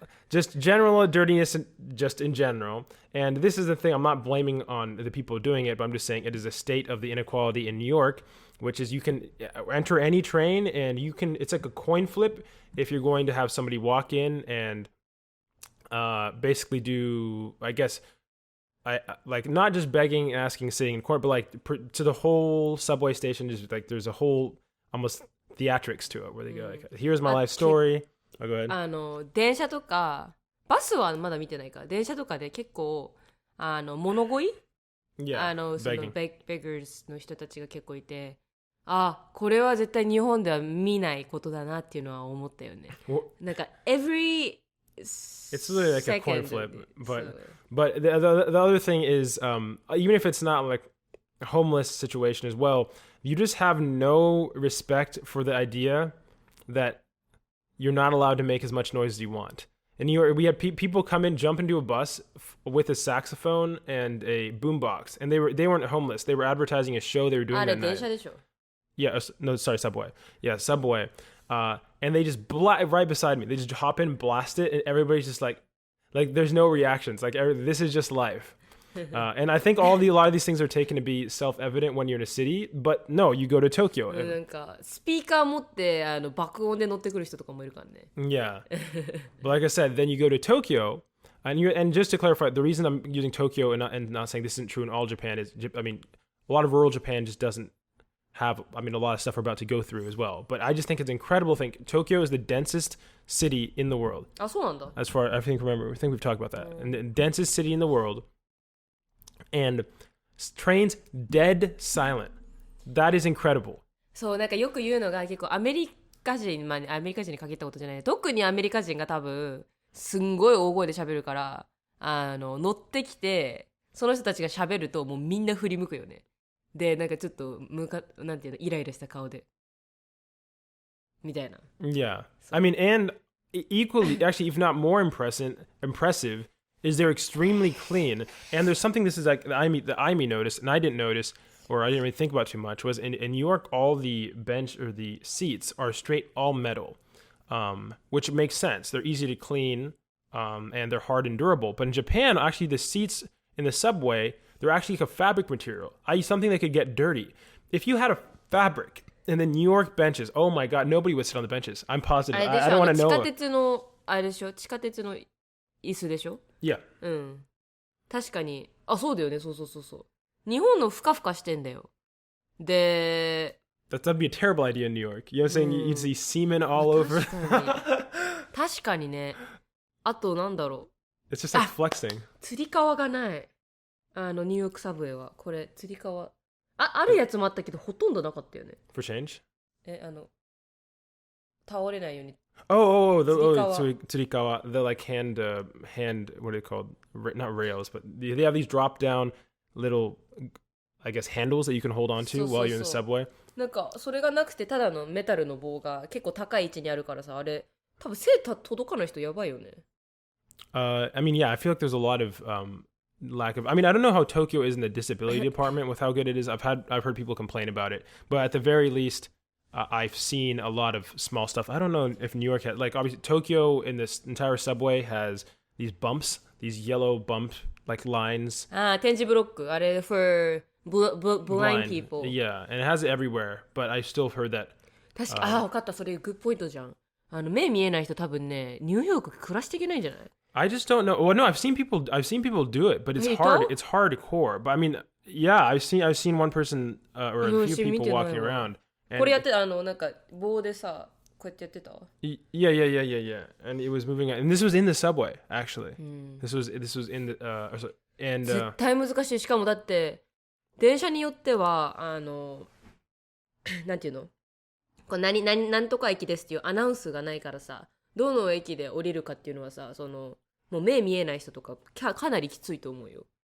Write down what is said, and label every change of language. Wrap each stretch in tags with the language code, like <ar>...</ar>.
<en>just general dirtiness, just in general. And this is the thing, I'm not blaming on the people doing it, but I'm just saying it is a state of the inequality in New York, which is you can enter any train and it's like a coin flip if you're going to have somebody walk in and basically do, I guess, like not just begging, asking, sitting in court, but like to the whole subway station, just like there's a whole almost theatrics to it where they go like, here's my life story. Oh, go ahead.</en> <ja>電車とかバスはまだ見てないから電車とかで結構物乞い</ja> <en>Yeah,</en> <ja>そのベガーズの人たちが結構いてこれは絶対日本では見ないことだなっていうのは思ったよね。なんか</ja> <en>every it's literally like a coin flip, but the other thing is even if it's not like a homeless situation as well, you just have no respect for the idea that you're not allowed to make as much noise as you want. In New York, we had people come in, jump into a bus with a saxophone and a boombox, and they weren't homeless. They were advertising a show they were doing that night.</en> <ja>電車でしょ</ja> <en>Yeah, no, sorry, subway. Yeah, subway. And they just right beside me. They just hop in, blast it, and everybody's just like there's no reactions. Like this is just life. And I think a lot of these things are taken to be self-evident when you're in a city, but no, you go to Tokyo.</en> <ja>なんかスピーカー持って爆音で乗ってくる人とかもいるからね。</ja> <en>Yeah. But like I said, then you go to Tokyo, and just to clarify, the reason I'm using Tokyo and not saying this isn't true in all Japan is, I mean, a lot of rural Japan just doesn't have, I mean, a lot of stuff we're about to go through as well. But I just think it's incredible to think Tokyo is the densest city in the world.</en> <ja>そうなんだ。</ja> <en>As far as I think we've talked about that. And the densest city in the world. And trains dead silent. That is incredible.</en> <ja>そうなんかよく言うのが結構アメリカ人に限ったことじゃない。特にアメリカ人が多分すんごい大声で喋るから乗ってきてその人たちが喋るともうみんな振り向くよね。でなんかちょっとなんていうのイライラした顔でみたいな。</ja> <en>Yeah. I mean, and equally, actually, if not more impressive, is they're extremely clean. And there's something this is like that I noticed, and I didn't notice, or I didn't really think about too much, was in New York, all the bench or the seats are straight all metal, which makes sense. They're easy to clean, and they're hard and durable. But in Japan, actually, the seats in the subway, they're actually like a fabric material, i.e. something that could get dirty. If you had a fabric in the New York benches, oh my God, nobody would sit on the benches. I'm positive. I don't want to know.</en> <ja>地下鉄のあれでしょ地下鉄の椅子でしょ</ja> <en>Yeah.</en> <ja>確かにそうだよねそう日本のふかふかしてんだよで</ja> <en>That'd be a terrible idea in New York. You know what I'm saying? You'd see semen all over.</en> <ja>確かにねあとなんだろう</ja> <en>It's just like flexing.</en> <ja>つり革がないニューヨークサブウェイはこれつり革あるやつもあったけどほとんどなかったよね</ja> <en>For change?</en> <ja>倒れないように</ja> <en>tsurikawa, the like hand, what are they called? Not rails, but they have these drop down little, I guess, handles that you can hold on to while you're in the subway.</en> <ja>なんかそれがなくてただのメタルの棒が結構高い位置にあるからさあれ多分背届かない人やばいよね。</ja> <en>I mean, yeah, I feel like there's a lot of lack of. I mean, I don't know how Tokyo is in the disability department with how good it is. I've heard people complain about it, but at the very least. I've seen a lot of small stuff. I don't know if New York had, like, obviously Tokyo in this entire subway has these bumps, these yellow bump like lines.</en> <ja>点字ブロックあれ</ja> <en>for blind people. Yeah, and it has it everywhere, but I still heard that.</en> <ja>確か分かったそれグッドポイントじゃん。目見えない人多分ねニューヨーク暮らしていけないんじゃない</ja> <en>I just don't know. Well, no, I've seen people do it, but it's hard. It's hardcore. But I mean, yeah, I've seen one person or a few people walking around.</en> <ja>これやってなんか棒でさこうやってやってた</ja> <en>Yeah. And it was moving, and this was in the subway actually. This was in the and</en> <ja>絶対難しいしかもだって電車によってはなんていうのこれ何とか駅ですっていうアナウンスがないからさどの駅で降りるかっていうのはさもう目見えない人とかかなりきついと思うよ</ja>